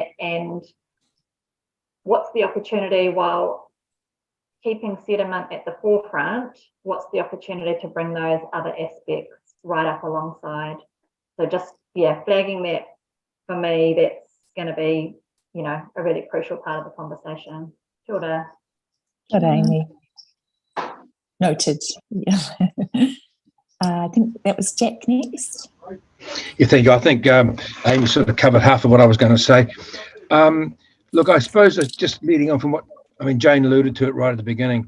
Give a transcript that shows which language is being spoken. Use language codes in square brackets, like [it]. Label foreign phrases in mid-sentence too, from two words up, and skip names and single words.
[en] And what's the opportunity while keeping sediment at the forefront, what's the opportunity to bring those other aspects right up alongside? So just, yeah, flagging that for me, that's going to be, you know, a really crucial part of the conversation. [mi] Kia ora. Kia ora, [en] Amy. Noted. Yeah. I think that was Jack next. Yeah, thank you. I think Amy sort of covered half of what I was going to say. Look, I suppose it's just leading on from what, I mean, Jane alluded to it right at the beginning.